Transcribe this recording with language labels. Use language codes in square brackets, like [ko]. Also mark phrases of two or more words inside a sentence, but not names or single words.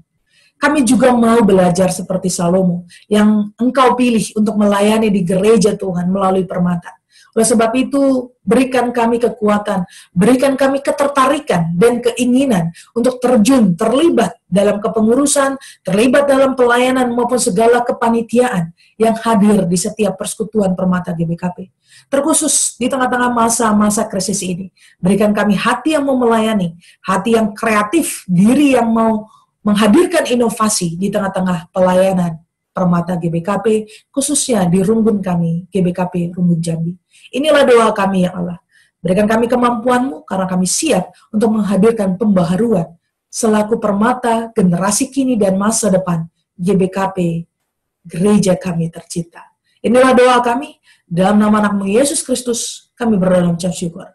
[id] Kami juga mau belajar seperti Salomo, yang engkau pilih untuk melayani di gereja Tuhan melalui Permata. Oleh sebab itu, berikan kami kekuatan, berikan kami ketertarikan dan keinginan untuk terjun, terlibat dalam kepengurusan, terlibat dalam pelayanan maupun segala kepanitiaan yang hadir di setiap persekutuan Permata GBKP. Terkhusus di tengah-tengah masa-masa krisis ini, berikan kami hati yang mau melayani, hati yang kreatif, diri yang mau menghadirkan inovasi di tengah-tengah pelayanan Permata GBKP, khususnya di Rumbun kami, GBKP Rumbun Jambi. Inilah doa kami ya Allah. Berikan kami kemampuan-Mu karena kami siap untuk menghadirkan pembaharuan selaku Permata generasi kini dan masa depan GBKP, gereja kami tercinta. Inilah doa kami, dalam nama anak-Mu Yesus Kristus, kami berdoa dan mengucap syukur.